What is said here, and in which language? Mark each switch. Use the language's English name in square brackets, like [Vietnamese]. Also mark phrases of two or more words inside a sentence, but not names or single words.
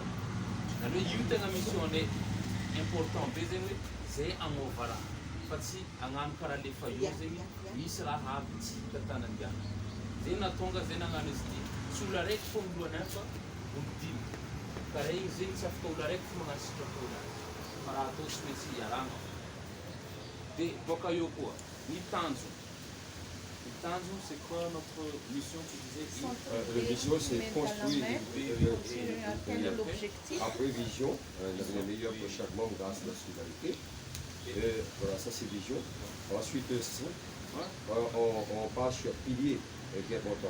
[Malagasy] Zany hoe io tegna [French] mission important [Malagasy] be zegny hoe zay agnova raha fa tsy agnano karaha le fa io zegny misy raha aby tsy hita tany andiana. Zay natonga zay nagnano izy ty tsy olo araiky fô milohana fa olo dimy karaha igny zegny tsy afaka olo araiky fo magnano sitrapona fa raha atao tsy maintsy iaragna. Dia bôka eo koa ny tanjona. [French] C'est quoi notre mission, tu disais? La mission, c'est construire l'objectif. Après vision, l'avenir meilleur pour chaque membre grâce à la solidarité. Voilà, ça c'est vision. Ensuite, on passe sur pilier, qui est important.